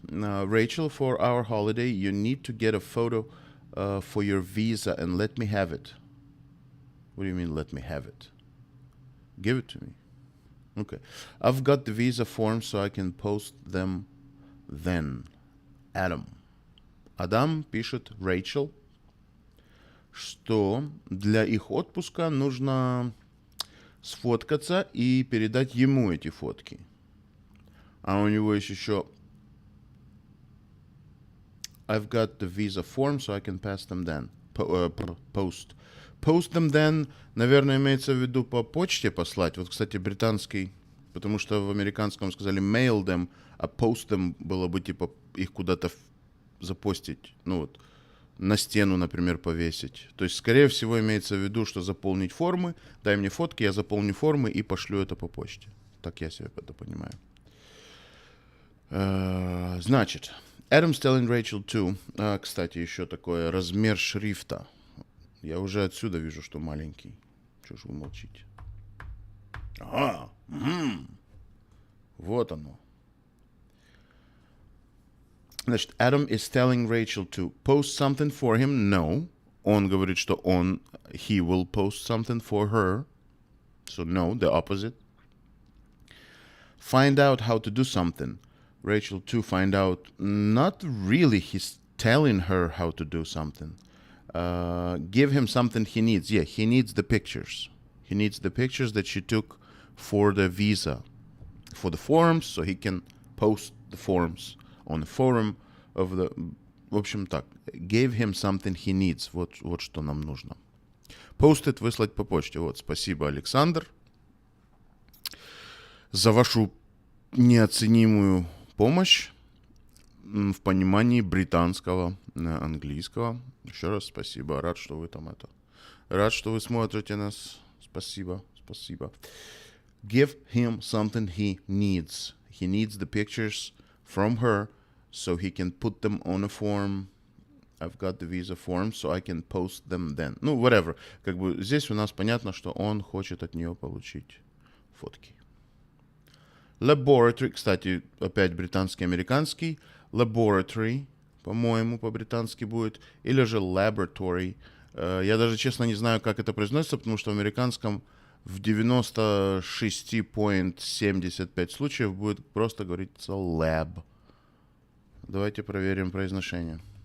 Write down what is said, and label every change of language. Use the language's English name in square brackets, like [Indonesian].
[English] Rachel, for our holiday, you need to get a photo for your visa and let me have it. What do you mean, let me have it? Give it to me. Okay. I've got the visa form, so I can post them then. Adam. [Russian] Адам пишет Rachel, что для их отпуска нужно сфоткаться и передать ему эти фотки. А у него есть еще [English] I've got the visa form, so I can pass them then. Post. Post them then, [Russian] наверное, имеется в виду по почте послать. Вот, кстати, британский, потому что в американском сказали [English] mail them, [Russian] а [English] post them [Russian] было бы типа их куда-то запостить. Ну вот, на стену, например, повесить. То есть, скорее всего, имеется в виду, что заполнить формы, дай мне фотки, я заполню формы и пошлю это по почте. Так я себе это понимаю. [English] Значит, Adam's telling Rachel too. [Russian] Кстати, еще такое, размер шрифта. Я уже отсюда вижу, что маленький. Чего ж вы молчите? Ага. Вот оно. [English] Значит, Adam is telling Rachel to post something for him. No. [Russian] Он говорит, что [English] he will post something for her. So no, the opposite. Find out how to do something. Rachel to find out. Not really. He's telling her how to do something. Give him something he needs. Yeah, he needs the pictures. He needs the pictures that she took for the visa, for the forms, so he can post the forms on the forum of the... [Russian] В общем так, [English] gave him something he needs. [Russian] Вот что нам нужно. Постит выслать по почте. Вот, спасибо, Александр, за вашу неоценимую помощь в понимании британского, английского. Еще раз спасибо. Рад, что вы там это... Рад, что вы смотрите нас. Спасибо. [English] Give him something he needs. He needs the pictures from her so he can put them on a form. I've got the visa form, so I can post them then. [Russian] Ну, whatever. Как бы здесь у нас понятно, что он хочет от нее получить фотки. Laboratory, кстати, опять британский, американский. Laboratory, по-моему, по-британски будет. Или же laboratory. Я даже, честно, не знаю, как это произносится, потому что в американском в 96,75 случаев будет просто говориться lab. Давайте проверим произношение.